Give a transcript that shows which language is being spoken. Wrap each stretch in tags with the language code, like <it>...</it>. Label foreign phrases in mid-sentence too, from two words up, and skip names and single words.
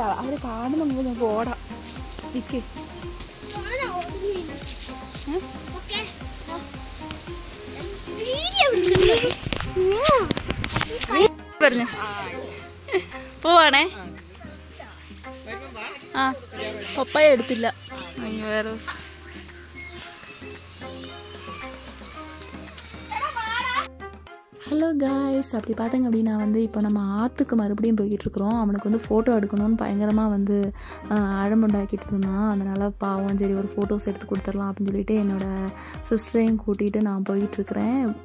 <ml>അവര് കാണുന്ന മുമ്പ് നമുക്ക് ഓടാം. നിക്ക് പറഞ്ഞു പോവാണേ. ആ പപ്പായ എടുത്തില്ല. അയ്യോ വേറെ ദിവസം.</ml> <en>Hello guys,</en> <ta>அப்படி பார்த்திங்க அப்படின்னா இப்போ நம்ம ஆற்றுக்கு மறுபடியும் போய்கிட்டுருக்குறோம். அவனுக்கு ஃபோட்டோ எடுக்கணும்னு பயங்கரமாக அழம்புண்டாக்கிட்டு இருந்தான். அதனால் பாவம் சரி ஒரு ஃபோட்டோஸ் எடுத்து கொடுத்துடலாம் அப்படின்னு சொல்லிட்டு என்னோடய சிஸ்டரையும் கூட்டிகிட்டு நான் போயிட்டுருக்கிறேன்.</ta>